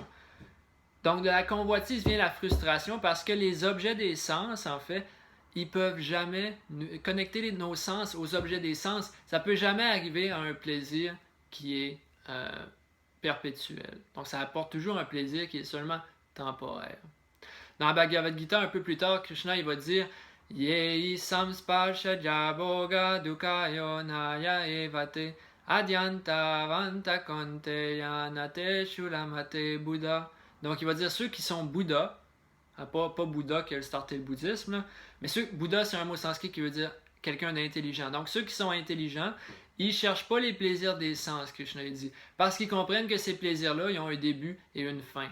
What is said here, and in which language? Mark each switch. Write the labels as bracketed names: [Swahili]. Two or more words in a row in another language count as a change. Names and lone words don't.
[French] Donc de la convoitise vient la frustration parce que les objets des sens, en fait, ils peuvent jamais connecter nos sens aux objets des sens. Ça peut jamais arriver à un plaisir qui est perpétuel. Donc ça apporte toujours un plaisir qui est seulement temporaire. Dans la Bhagavad Gita, un peu plus tard, Krishna il va dire [Sanskrit] ये हि संस्पर्शजा भोगा दुःखयोनय एव ते आद्यन्तवन्तः कौन्तेय न तेषु रमते बुधः. [French] Donc il va dire ceux qui sont Bouddha, pas Bouddha qui a starté le bouddhisme, là, mais Bouddha c'est un mot sanskrit qui veut dire quelqu'un d'intelligent. Donc ceux qui sont intelligents, ils ne cherchent pas les plaisirs des sens, Krishna dit, parce qu'ils comprennent que ces plaisirs-là, ils ont un début et une fin.